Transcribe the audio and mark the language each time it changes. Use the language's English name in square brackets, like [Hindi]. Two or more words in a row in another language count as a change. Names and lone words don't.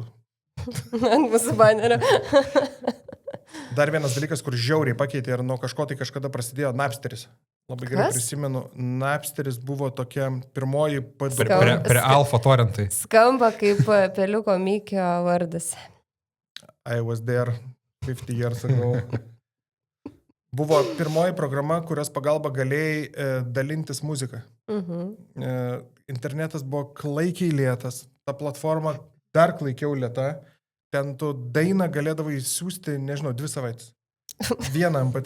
[Lithuanian] Ant mūsų banerio. Dar vienas dalykas, kur žiauriai pakeitė ir nuo kažko tai kažkada prasidėjo Napsteris. Labai gerai prisimenu, Napsteris buvo tokia pirmoji... Prie Alfa Torrentai. Skamba kaip peliuko Mikio vardas. [English] I was there 50 years ago. [Lithuanian] Buvo pirmoji programa, kurios pagalba galėjai dalintis muziką. Internetas buvo klaikiai lėtas, ta platforma dar klaikiau lėta. Ten tu dainą galėdavai siūsti, nežinau, 2 savaitės. Vieną MP3.